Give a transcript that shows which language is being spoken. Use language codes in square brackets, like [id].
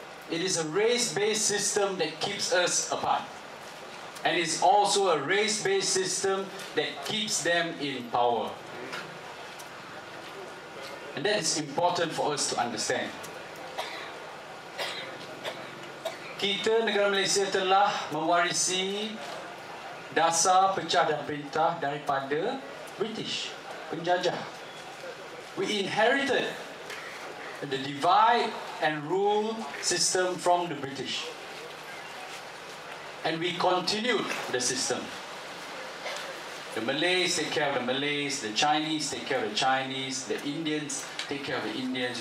[en] It is a race-based system that keeps us apart. And it's also a race-based system that keeps them in power. And that is important for us to understand. [ms] Kita, negara Malaysia, telah mewarisi dasar pecah dan perintah daripada British, penjajah. [en] We inherited the divide and rule system from the British. And we continued the system. The Malays take care of the Malays, the Chinese take care of the Chinese, the Indians take care of the Indians.